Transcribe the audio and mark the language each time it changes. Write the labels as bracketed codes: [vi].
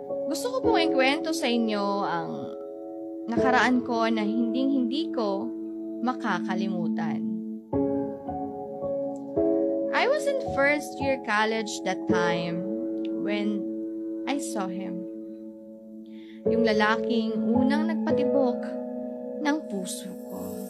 [tl] Gusto ko pong ikwento sa inyo ang nakaraan ko na hindi ko makakalimutan. [en] I was in first year college that time when I saw him. [tl] Yung lalaking unang nagpatibok ng puso ko.